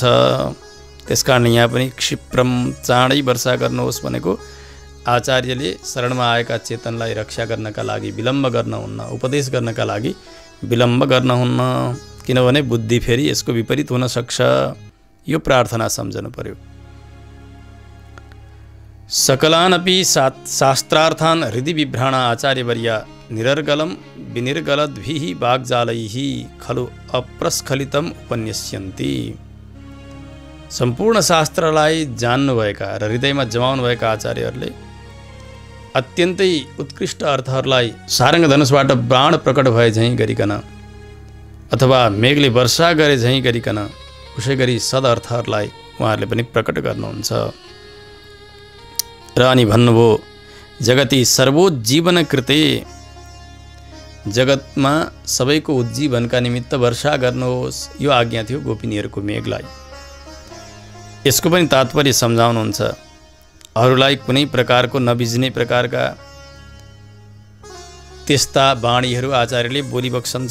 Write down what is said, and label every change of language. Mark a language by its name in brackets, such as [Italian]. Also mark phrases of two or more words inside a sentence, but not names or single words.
[Nepali] त्यसकारणले यहाँ पनि क्षिप्रम चाँडै वर्षा गर्नुहोस् भनेको आचार्यले शरणमा आएका चेतनलाई रक्षा गर्नका लागि विलम्ब गर्नुहुन्न, उपदेश गर्नका लागि विलम्ब गर्नुहुन्न, किनभने बुद्धि फेरि यसको विपरीत हुन सक्छ। यो प्रार्थना सम्झनु पर्यो। [Sanskrit] सकलानपि शास्त्रार्थान् हृदि बिभ्राण आचार्यवर्य निरर्गलं विनिर्गलद्भिः वाग्जालैः खलु अप्रस्खलितम उपन्यस्यन्ति। [Nepali] सम्पूर्ण शास्त्रलाई जान्नुभएका र हृदयमा जमाउनुभएका आचार्यहरूले अत्यन्तै उत्कृष्ट अर्थहरूलाई सारङ्ग धनुषबाट बाण प्रकट भए झैँ गरिकन अथवा मेघले वर्षा गरे झैँ गरिकन उसै गरी सदअर्थहरूलाई उहाँहरूले पनि प्रकट गर्नुहुन्छ। र अनि भन्नुभयो [Sanskrit] जगति सर्वोज्जीवन कृते, [Nepali] जगतमा सबैको उज्जीवनका निमित्त वर्षा गर्नुहोस्। यो आज्ञा थियो गोपिनीहरूको मेघलाई। यसको पनि तात्पर्य सम्झाउनुहुन्छ। अरूलाई कुनै प्रकारको नबिज्ने प्रकारका त्यस्ता बाणीहरू आचार्यले बोलिबक्सन्छ।